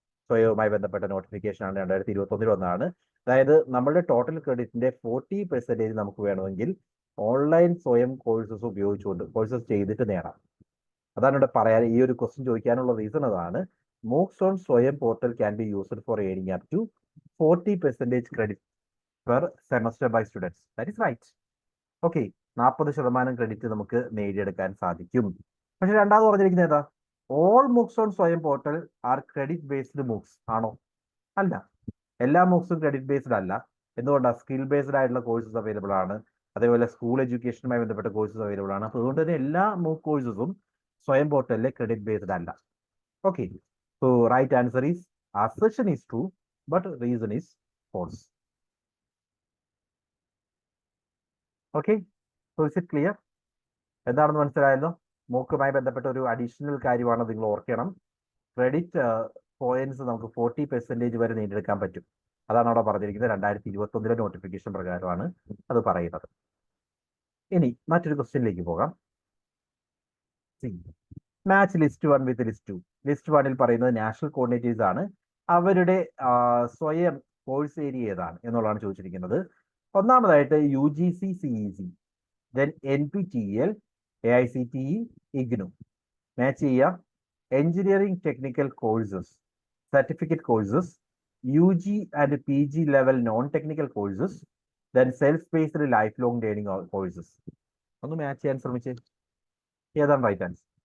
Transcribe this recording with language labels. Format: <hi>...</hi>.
<ml>സ്വയവുമായി ബന്ധപ്പെട്ട നോട്ടിഫിക്കേഷൻ ആണ് 2021 വന്നതാണ്. അതായത് നമ്മളുടെ ടോട്ടൽ ക്രെഡിറ്റിന്റെ 40% നമുക്ക് വേണമെങ്കിൽ ഓൺലൈൻ സ്വയം കോഴ്സസ് ഉപയോഗിച്ചുകൊണ്ട് കോഴ്സസ് ചെയ്തിട്ട് നേടാം. അതാണ് ഇവിടെ പറയാൻ ഈ ഒരു ക്വസ്റ്റ്യൻ ചോദിക്കാനുള്ള റീസൺ അതാണ്.</ml> <en>MOOCs on Swayam portal can be used for earning up to 40% credit per semester by students. That is right.</en> <ml>Okay, 40% credit നമുക്ക് നേടിയെടുക്കാൻ സാധിക്കും. പക്ഷെ രണ്ടാമത് പറഞ്ഞിരിക്കുന്നത് ഏതാ?</ml> <en>All MOOCs on Swayam portal are credit based MOOCs ആണോ?</en> <ml>അല്ല, എല്ലാ MOOCസും ക്രെഡിറ്റ് ബേസ്ഡ് അല്ല. എന്തുകൊണ്ടാണ്? സ്കിൽ ബേസ്ഡ് ആയിട്ടുള്ള കോഴ്സസ് അവൈലബിൾ ആണ്. അതേപോലെ സ്കൂൾ എഡ്യൂക്കേഷനുമായി ബന്ധപ്പെട്ട കോഴ്സസ് അവൈലബിൾ ആണ്. അപ്പോൾ അതുകൊണ്ട് തന്നെ എല്ലാ MOOC കോഴ്സസും സ്വയം പോർട്ടലിലെ ക്രെഡിറ്റ് ബേസ്ഡ് അല്ല.</ml> <en>Okay, so right answer is assertion is true but reason is false. Okay, so is it clear?</en> <ml>എന്താണെന്ന് മനസ്സിലായല്ലോ? MOOCുമായി ബന്ധപ്പെട്ട ഒരു അഡീഷണൽ കാര്യമാണ് നിങ്ങൾ ഓർക്കണം. ക്രെഡിറ്റ് പോയിന്റ്സ് നമുക്ക് 40% വരെ നേടിയെടുക്കാൻ പറ്റും. അതാണ് അവിടെ പറഞ്ഞിരിക്കുന്നത്. 2021 നോട്ടിഫിക്കേഷൻ പ്രകാരമാണ് അത് പറയുന്നത്. ഇനി മറ്റൊരു ക്വസ്റ്റ്യനിലേക്ക് പോകാം.</ml> <en>Match list 1 with list 2.</en> <ml>List 1ൽ പറയുന്നത് നാഷണൽ കോർഡിനേറ്റേഴ്സ് ആണ്. അവരുടെ സ്വയം കോഴ്സ് ഏരിയ ഏതാണ് എന്നുള്ളതാണ് ചോദിച്ചിരിക്കുന്നത്. ഒന്നാമതായിട്ട് UGC CEC, then NPTEL, AICTE, IGNOU. Match ചെയ്യാം. Engineering technical courses, certificate courses, UG and PG level non technical courses, then self based life long learning courses. ഒന്ന് മാച്ച് ചെയ്യാൻ ശ്രമിച്ചേ. ഏതാണ് റൈറ്റ് ആൻസർ?</ml>